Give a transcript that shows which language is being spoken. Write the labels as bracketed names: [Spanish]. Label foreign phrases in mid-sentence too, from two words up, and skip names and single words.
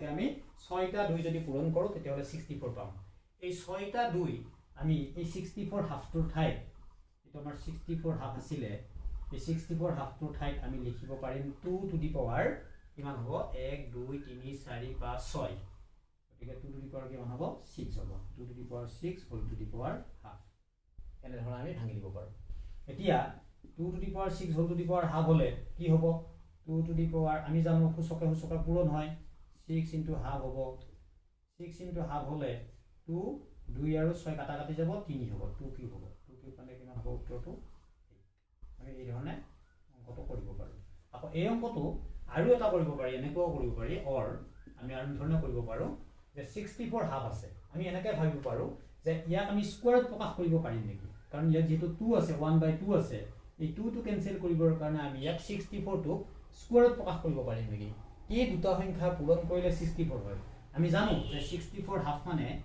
[Assamese] আমি 6টা 2 যদি পূৰণ কৰো তেতিয়া হলে 64 পাম এই 6টা 2 আমি এই 64 হাফটোৰ ঠাইত এটা আমাৰ 64 হাফ আছিল এই 64 হাফটোৰ ঠাইত আমি লিখিব পাৰিম 2 [English] to the power [Assamese] কিমান হ'ব 1 2 3 4 5 6 গতিকে 2 [English] to the power [Assamese] কিমান হ'ব 6 হ'ব 2 [English] to the power 6 whole to the power half [Assamese] এনে ধৰণে আমি ভাঙি দিব পাৰো এতিয়া [English] 2 to the power 6 whole to the power half [Assamese] হলে কি হ'ব 2 [English] to the power [Assamese] আমি জানো সূচকে পূৰণ হয় [English] 6 into half [Assamese] হ'ব [English] 6 into half [Assamese] হলে 2 2 আৰু 6 কাটা কাটি যাব 3 হ'ব 2 কিউব হ'ব 2 কিউব মানে কিমান হ'ব উত্তৰটো আমি এই ধৰণে অংকটো কৰিব পাৰো আকৌ এই অংকটো আৰু এটা কৰিব পাৰি এনেকৈ কৰিব পাৰি অৰ আমি আৰু ধৰণে কৰিব পাৰো যে 64 হাফ আছে আমি এনেকৈ ভাবিব পাৰো যে ইয়াক আমি স্কয়াৰত প্ৰকাশ কৰিব পাৰিম নেকি কাৰণ ইয়াত যেটো 2 আছে 1/2 আছে এই 2 টো কেনসেল কৰিবৰ কাৰণে আমি ইয়াক 64 টো স্কয়াৰত প্ৰকাশ কৰিব পাৰিম নেকি এই দুটা সংখ্যা পূৰণ কৰিলে 64 হয় আমি জানো যে 64 হাফ মানে